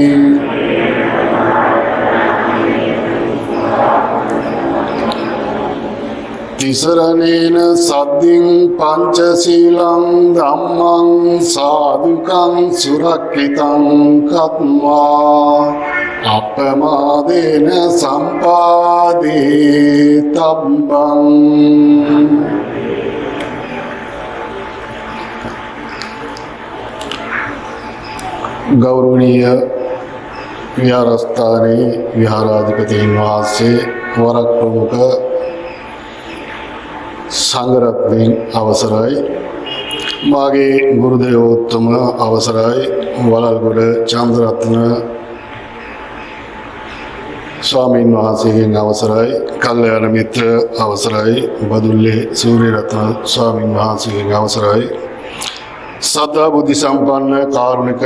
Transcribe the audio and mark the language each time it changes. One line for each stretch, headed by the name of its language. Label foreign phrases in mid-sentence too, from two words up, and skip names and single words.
Pali: तिसरनेन सद्दिं पंचशीलं धम्मं साधुकं सुरक्षितं कत्वा अपमादेन सम्पादितव्यम्
Sinhala: ගෞරවනීය විහාරස්ථානේ විහාරාධිපතීන් වහන්සේ වරක් ප්‍රමුඛ සංඝරත්නයන් අවසරයි මාගේ ගුරු දේවෝත්තම අවසරයි වලල්ගොඩ චන්ද්‍රරත්න ස්වාමීන් වහන්සේගෙන් අවසරයි කල්යාණ මිත්‍ර අවසරයි බදුල්ලේ සූර්යරත්න ස්වාමීන් වහන්සේගෙන් අවසරයි සදා බුද්ධ සම්පන්න කාරුණික